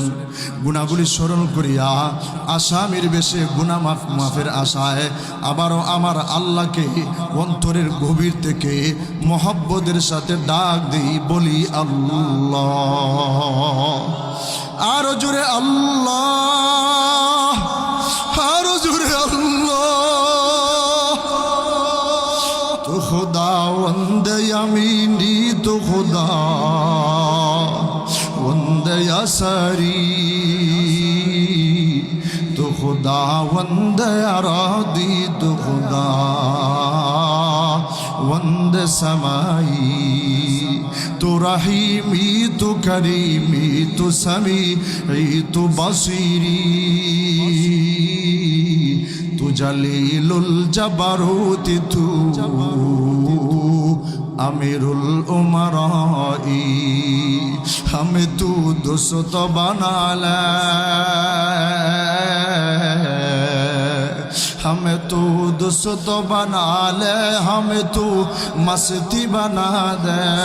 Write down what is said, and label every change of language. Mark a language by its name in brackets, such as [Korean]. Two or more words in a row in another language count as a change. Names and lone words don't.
[Bangla] গুনাহগুলি স্মরণ করিয়া আসামির বেশে গুনাহ মাফের আশায় আবারও আমার আল্লাহকে অন্তরের গভীর থেকে মহব্বতের সাথে ডাক দিই, বলি আল্লাহ। আরো জোরে আল্লাহ, আরো জোরে আল্লাহ। [Hindi] तो खुदा वंद यमीनी तो खुदा वंद यसरी तो खुदा वंद अरादी तो खुदा वंद समाई तो रहीमी तो करीमी तो समीई तो बसीरी तू जलीलुल जबरूत तू अमीरुल उमराई हमें तू दोस्त बना ले, हमें तू दोस्त बना ले, हमें तू मस्ती बना दे,